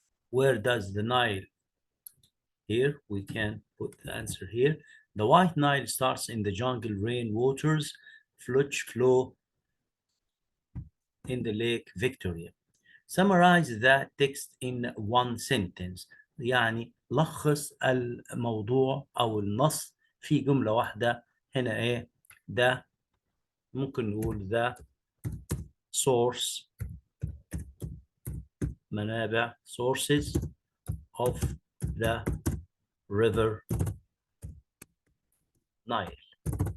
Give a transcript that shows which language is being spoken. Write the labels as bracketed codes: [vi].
[en] Where does the Nile? Here we can put the answer here. The White Nile starts in the jungle rain waters which flow in the Lake Victoria. Summarize the text in 1 sentence. [ar] يعني لخص الموضوع أو النص في جملة واحدة. هنا إيه؟ ده ممكن نقول [en] the source منابع sources of the river Nile.